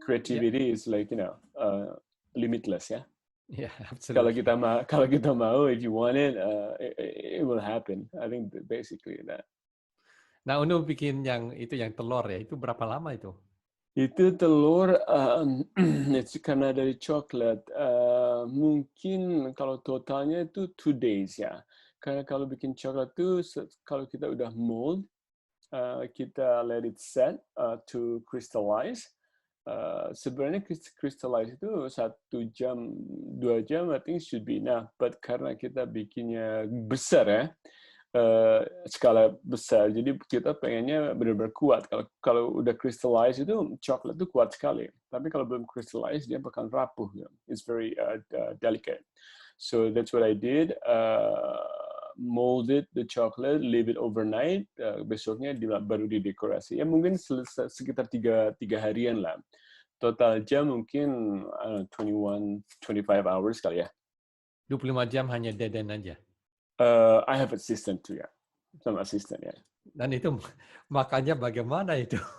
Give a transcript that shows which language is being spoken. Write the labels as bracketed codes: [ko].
[en] creativity is like limitless ya. yeah, [id] Kalau [en] absolutely. [id] kita mau, [en] if you want it, it will happen. I think basically that. [id] Nah, Unu bikin yang telur ya, itu berapa lama itu? Itu telur, itu karena dari coklat. Mungkin kalau totalnya itu 2 days ya. Karena kalau bikin coklat itu, kalau kita udah mold, kita [en] let it set to crystallize. [id] Sebenarnya crystallize itu 1 jam, 2 jam, [en] I think should be enough. [id] But karena kita bikinnya besar ya, skala besar. Jadi kita pengennya benar-benar kuat. Kalau udah crystallize itu coklat itu kuat sekali. Tapi kalau belum crystallize dia bakal rapuh. [en] It's very delicate. So that's what I did. Molded the chocolate, leave it overnight. [id] Besoknya baru didekorasi. Ya mungkin sekitar 3 harian lah. Total jam mungkin 25 hours kali ya. 25 jam hanya Deden aja. [en] I have assistant too ya. [id] Sama asisten ya. Dan itu makannya bagaimana itu?